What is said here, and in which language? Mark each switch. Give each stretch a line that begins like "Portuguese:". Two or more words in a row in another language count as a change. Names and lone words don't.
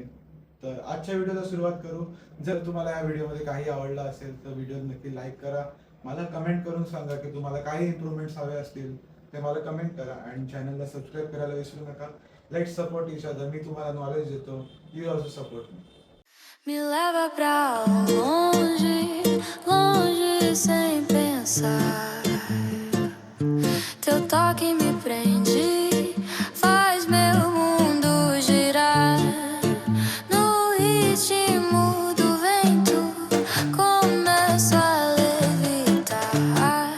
Marathi: तर आजच्या व्हिडिओला सुरुवात करू. जर तुम्हाला या व्हिडिओमध्ये काही आवडलं असेल तर व्हिडिओ नक्की लाईक करा. मला कमेंट करून सांगा की तुम्हाला काही इम्प्रूव्हमेंट्स हवे असतील ते मला कमेंट करा अँड चॅनलला सबस्क्राईब करायला विसरू नका.
English: Let's support each other.
Marathi: मी तुम्हाला नॉलेज देतो,
English: you also support me.
Portuguese: Me leva pra longe, longe sem pensar. Teu toque me prende, faz meu mundo girar. No ritmo do vento, começo a levitar.